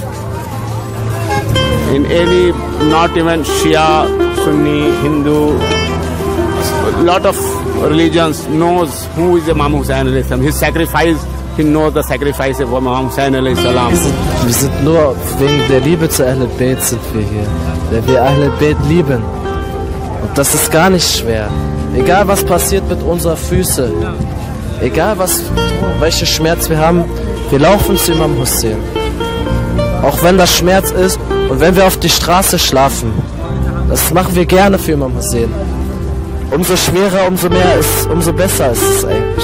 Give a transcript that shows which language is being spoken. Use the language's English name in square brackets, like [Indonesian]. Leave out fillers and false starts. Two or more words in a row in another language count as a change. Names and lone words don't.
[English] In any, not even Shia, Sunni, Hindu, a lot of religions knows who is Imam Hussein [Arabic] عليه السلام. [English] His sacrifice, he knows the sacrifice of Imam Hussein [Arabic] عليه السلام. [German] Wir sind nur wegen der Liebe zu Ahl al-Bayt sind wir hier. Weil wir Ahl al-Bayt lieben. Und das ist gar nicht schwer. Egal was passiert mit unseren Füßen, egal welchen Schmerz wir haben, wir laufen zu Imam Hussein. Auch wenn das Schmerz ist und wenn wir auf die Straße schlafen. Das machen wir gerne für Imam Hussein. Umso schwerer, umso mehr ist, umso besser ist es eigentlich.